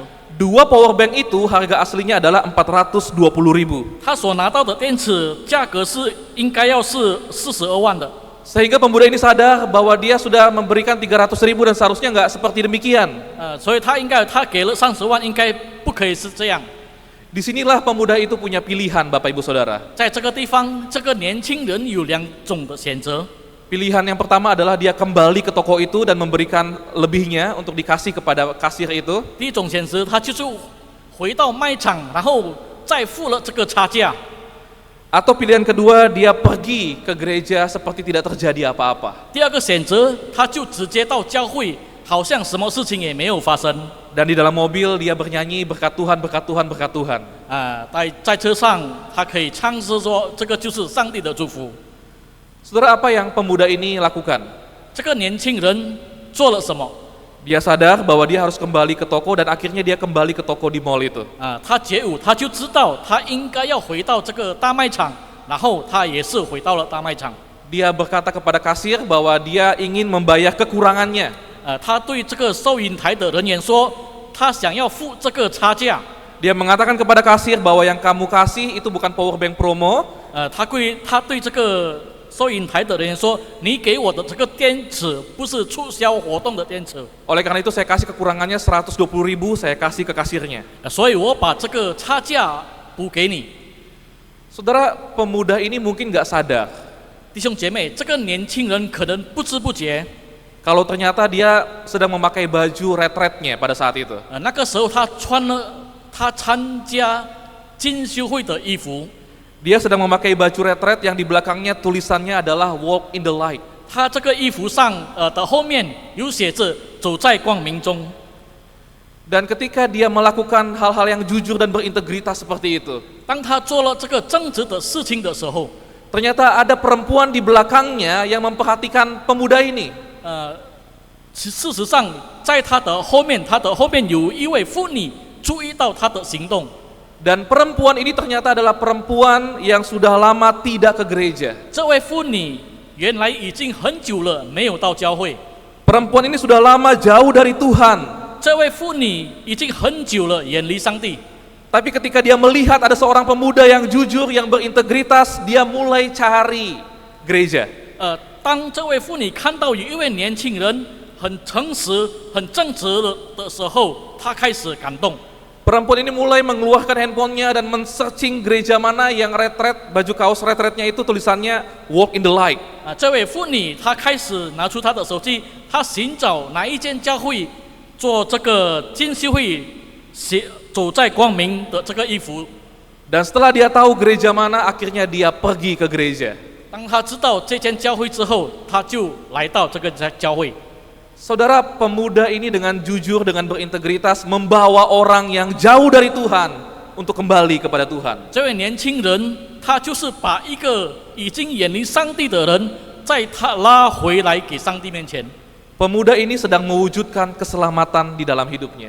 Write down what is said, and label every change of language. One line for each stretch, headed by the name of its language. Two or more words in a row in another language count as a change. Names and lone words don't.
Indonesian: 2
English: power bank
Indonesian: itu harga aslinya adalah 420.000.
Chinese: 他所拿到的电池价格是应该要是42万的。
Indonesian: Sehingga pemuda ini sadar bahwa dia sudah memberikan 300.000 dan seharusnya nggak seperti demikian.
Chinese: 所以他给了30万，应该不可以是这样。
Indonesian: Disinilah pemuda itu punya pilihan, Bapak Ibu Saudara.
Chinese: 在这个地方，这个年轻人有2种的选择。
Indonesian: Pilihan yang pertama adalah dia kembali ke toko itu dan memberikan lebihnya untuk dikasih kepada kasir itu.
Chinese: 第一种选择，他就是回到卖场，然后再付了这个差价。
Indonesian: Atau pilihan kedua, dia pergi ke gereja seperti tidak terjadi apa-apa.
Chinese: 第二个选择，他就直接到教会，好像什么事情也没有发生。
Indonesian: Dan di dalam mobil dia bernyanyi berkat Tuhan, berkat Tuhan, berkat Tuhan.
Chinese: 在车上，他可以唱诗说，这个就是上帝的祝福。
Indonesian: Saudara, apa yang pemuda ini lakukan?
Chinese: 这个年轻人做了什么？
Indonesian: Dia sadar bahwa dia harus kembali ke toko dan akhirnya dia kembali ke toko di mall itu.
Chinese: 他觉悟，他就知道他应该要回到这个大卖场，然后他也是回到了大卖场。
Indonesian: Dia berkata kepada kasir bahwa dia ingin membayar kekurangannya.
Chinese: 他对这个收银台的人员说，他想要付这个差价。
Indonesian: Dia mengatakan kepada kasir bahwa yang kamu kasih itu bukan
English: power bank
Indonesian: promo.
Chinese: 他对这个收银台的人员说，你给我的这个电池不是促销活动的电池。
Indonesian: Oleh karena itu saya kasih kekurangannya 120.000, saya kasih ke kasirnya.
Chinese: 所以我把这个差价补给你。
Indonesian: Saudara, pemuda ini mungkin nggak sadar
Chinese: 弟兄姐妹，这个年轻人可能不知不觉，
Indonesian: kalau ternyata dia sedang memakai baju retretnya pada saat itu.
Chinese: 那个时候他穿了他参加进修会的衣服。
Indonesian: Dia sedang memakai baju retret yang di belakangnya tulisannya adalah
English: Walk in the Light.
Chinese: 他这个衣服上的后面有写着“走在光明中”。
Indonesian: Dan ketika dia melakukan hal-hal yang jujur dan berintegritas seperti itu,
Chinese: 当他做了这个正直的事情的时候，
Indonesian: ternyata ada perempuan di belakangnya yang memperhatikan pemuda ini.
Chinese: 事实上，在他的后面有一位妇女注意到他的行动。
Indonesian: Dan perempuan ini ternyata adalah perempuan yang sudah lama tidak ke gereja.
Chinese: 这位妇女原来已经很久了没有到教会。
Indonesian: Perempuan ini sudah lama jauh dari Tuhan.
Chinese: 这位妇女已经很久了远离上帝。
Indonesian: Tapi ketika dia melihat ada seorang pemuda yang jujur, yang berintegritas, dia mulai cari gereja.
Chinese: 当这位妇女看到有一位年轻人很诚实、很正直的时候，她开始感动。
Indonesian: Perempuan ini mulai mengeluarkan handphonenya dan men-searching gereja mana yang retret, baju kaos retretnya itu tulisannya
English: Walk in the Light.
Chinese: 这位妇女她开始拿出她的手机，她寻找哪一间教会做这个进修会，走在光明的这个衣服。
Indonesian: Dan setelah dia tahu gereja mana, akhirnya dia pergi ke gereja.
Chinese: 当她知道这间教会之后，她就来到这个教会。
Indonesian: Saudara, pemuda ini dengan jujur, dengan berintegritas membawa orang yang jauh dari Tuhan untuk kembali kepada Tuhan.
Chinese: 这位年轻人，他就是把一个已经远离上帝的人，在他拉回来给上帝面前。
Indonesian: Pemuda ini sedang mewujudkan keselamatan di dalam hidupnya.